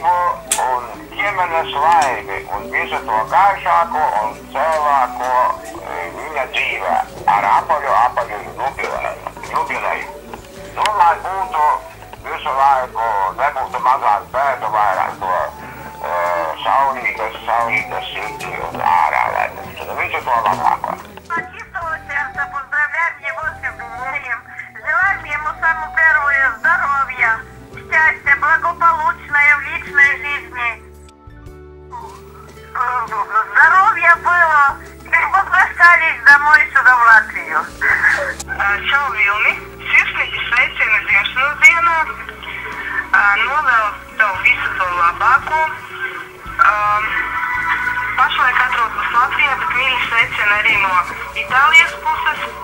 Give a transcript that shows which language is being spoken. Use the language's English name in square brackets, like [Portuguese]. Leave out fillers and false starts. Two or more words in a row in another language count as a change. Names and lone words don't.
[Latvian] veselību un ģimenes laimi un visu to gaišāko un cēlāko viņa dzīvē ar apaļu jubileju. Nu, lai būtu visu laiku, nebūtu mazāk bēdu, vairāk to saulītas sirdī un ārā, lai visu to labāko. [Russian] От чистого сердца поздравляем его с юбилеем. Желаем ему самого первого здоровья, счастья, благополучное в личной жизни. Здоровья было, и возвращались домой сюда в Латвию. [Latvian] Čau, Vilni! Sirsnīgi sveicieni dzimšanas dienā. Novēlu tev visu to labāko. Pašlaik atrodos Latvijā, bet mīļi sveicieni arī no Itālijas puses.